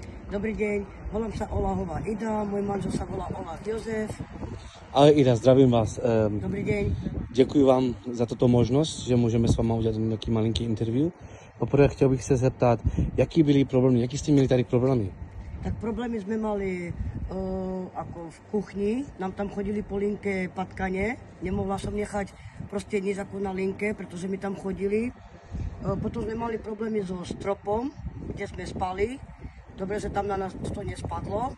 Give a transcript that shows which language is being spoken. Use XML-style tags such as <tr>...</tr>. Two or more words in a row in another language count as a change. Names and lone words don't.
<sk>Dobrý deň, volám sa Olahová Ida, môj manžel sa volá Olah Jozef. Ale Ida, zdravím vás. Dobrý deň.</sk> <cs>Děkuji vám za tuto možnost, že můžeme s váma udělat nějaký malinký interview. Poprvé chtěl bych se zeptat, jaký byly problémy, jaký jste měli tady problémy?</cs> <sk>Tak problémy sme mali ako v kuchni, nám tam chodili po linke patkane, nemohla som nechať proste nič ako na linke, pretože mi tam chodili. Potom sme mali problémy so stropom, kde sme spali, dobre, že tam na nás to nespadlo.</sk>